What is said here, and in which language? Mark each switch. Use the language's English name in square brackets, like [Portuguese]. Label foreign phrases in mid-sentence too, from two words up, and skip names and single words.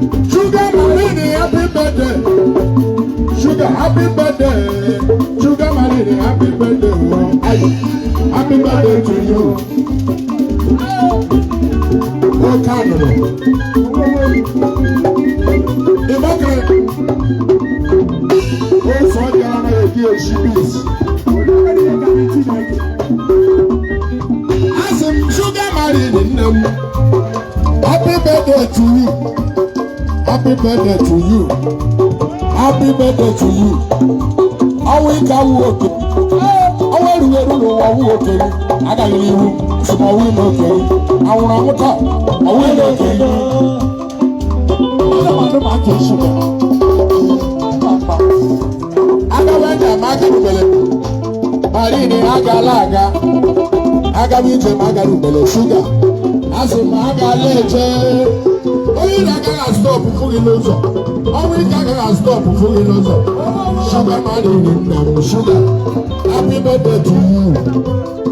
[English] Sugar Mary, happy birthday. Sugar, happy birthday. Sugar Mary, happy birthday, oh. Happy birthday to you. [Igbo] Oke anụrụ. Ị makara? Otu ọ bịara na ya eji eji bis. Asị m, "Sugar Mary, nne m, [English] happy birthday to you." Happy birthday to you. Happy birthday to you. [Igbo] Ọnwụ ike awụ oke. Ọnwụ erughị eru n'ụwa awụ oke. Agaghị n'ihu. Sị m ọnwụ ime oke. Anwụrụ anwụ taa. Ọnwụ ime oke. Ndị mmadụ ma ka esi bịa. Agawa njem, agarubele. Marine, agala aga. Agawa ije, agarubele. Sugar. Asị m, agala eje. Onye iro agaghị stop, fụ gị n'ụzọ. Ọnwụ ike agaghị stop, fụ gị n'ụzọ. [English] Sugar, Marine, [Igbo] nna m, [English] sugar. Happy birthday to you.